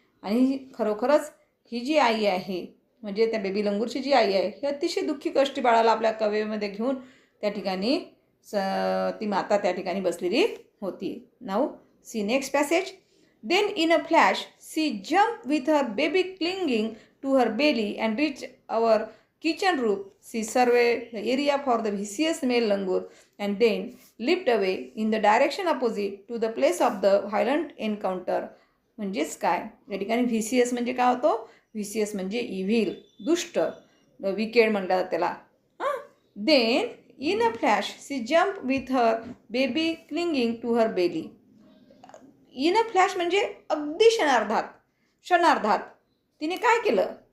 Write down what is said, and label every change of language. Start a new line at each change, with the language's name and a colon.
Marathi: आणि खरोखरच ही जी आई आहे, म्हणजे त्या बेबी लंगूरची जी आई आहे, ही अतिशय दुःखी कष्टी बाळाला आपल्या कवेमध्ये घेऊन त्या ठिकाणी ती माता त्या ठिकाणी बसलेली होती.
English: Now see next passage. Then in a flash she jump with her baby clinging to her belly and reach our kitchen roof. She surveyed the area for the vicious male langur and then leaped away in the direction opposite to the place of the violent encounter.
Marathi: म्हणजेच काय या ठिकाणी व्हिसियस म्हणजे काय होतो? व्हिसियस म्हणजे evil, दुष्ट, wicked म्हणलं जातं त्याला.
English: Then in a flash she jump with her baby clinging to her belly.
Marathi: In a flash म्हणजे अगदी क्षणार्धात तिने काय केलं?